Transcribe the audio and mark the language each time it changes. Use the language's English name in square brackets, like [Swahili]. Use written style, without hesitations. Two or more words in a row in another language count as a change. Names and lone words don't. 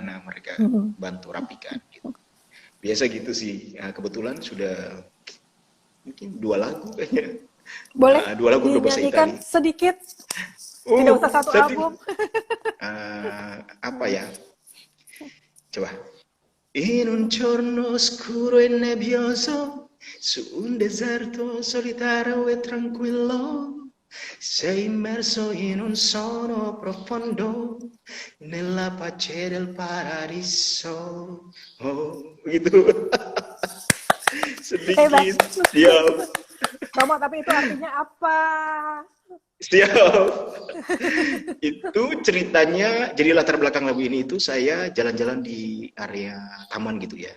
[Indonesian] Nah mereka bantu rapikan gitu. Biasa gitu sih. Nah, kebetulan sudah mungkin 2 lagu kayaknya. Boleh 2 lagu berbahasa Italia sedikit, tidak usah satu album. Apa ya, coba. [Italian] In un giorno scuro e nebbioso, su un deserto solitario e tranquillo, sei immerso in un sonno profondo, nella pace del paradiso. [Indonesian] Gitu. Sedikit. Siap. Romo, tapi itu artinya apa? Siap. Itu ceritanya, jadi latar belakang lagu ini itu saya jalan-jalan di area taman gitu ya.